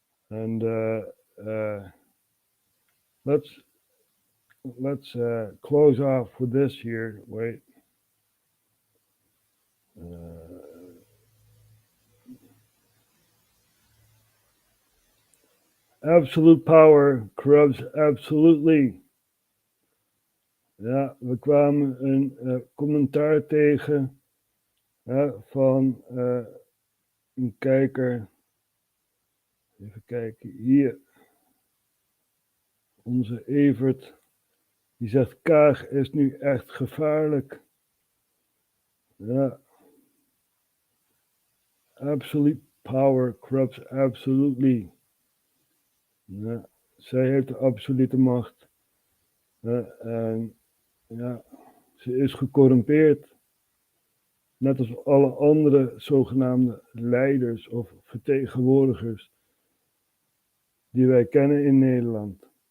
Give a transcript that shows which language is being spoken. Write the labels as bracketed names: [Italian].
[English] And let's close off with this here. Wait. Absolute power corrupts absolutely. [Dutch] Ja, we kwamen een commentaar tegen van een kijker. Even kijken, hier. Onze Evert. Die zegt, Kaag is nu echt gevaarlijk. Ja. [English] Absolute power corrupts absolutely. [Dutch] Ja. Zij heeft de absolute macht. En ja, ze is gecorrumpeerd. Net als alle andere zogenaamde leiders of vertegenwoordigers die wij kennen in Nederland.